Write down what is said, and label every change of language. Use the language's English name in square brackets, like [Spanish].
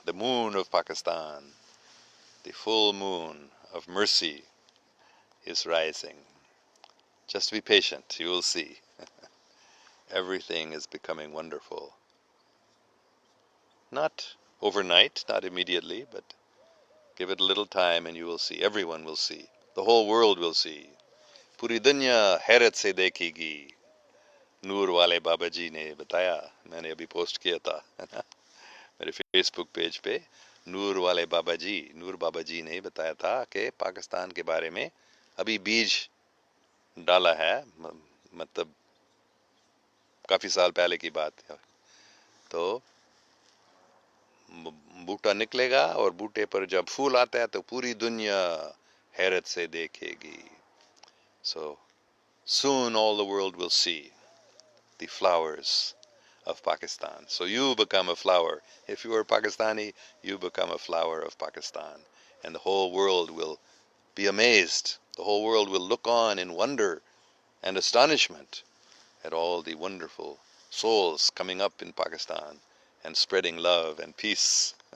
[English] The moon of Pakistan, the full moon of mercy is rising. Just be patient, you will see. Everything is becoming wonderful. Not overnight, not immediately, but give it a little time and you will see. Everyone will see. The whole world will see. [Hindi] Puri dunya हैरत से देखेगी. नूर वाले बाबा जी ने बताया, मैंने अभी post किया था मेरे फेसबुक पेज पे. नूर वाले बाबा जी ने बताया था कि पाकिस्तान के बारे में अभी बीज डाला है, मतलब काफी साल पहले की बात है. तो बूटा निकलेगा और बूटे पर जब फूल आता है तो पूरी दुनिया हैरत से देखेगी. [English] So soon all the world will see the flowers of Pakistan. So you become a flower. If you are Pakistani, you become a flower of Pakistan. And the whole world will be amazed. The whole world will look on in wonder and astonishment at all the wonderful souls coming up in Pakistan and spreading love and peace.